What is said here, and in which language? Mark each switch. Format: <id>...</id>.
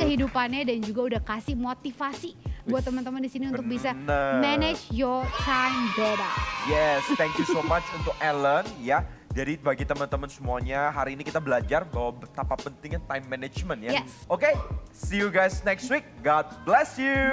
<id>kehidupannya dan juga udah kasih motivasi buat teman-teman di sini untuk bisa Bener.</id> <en>manage your time better. Yes, thank you so much</en> <id>untuk Alan ya. Jadi bagi teman-teman semuanya, hari ini kita belajar bahwa betapa pentingnya time management ya.</id> <en>Yes. Oke, see you guys next week. God bless you.</en>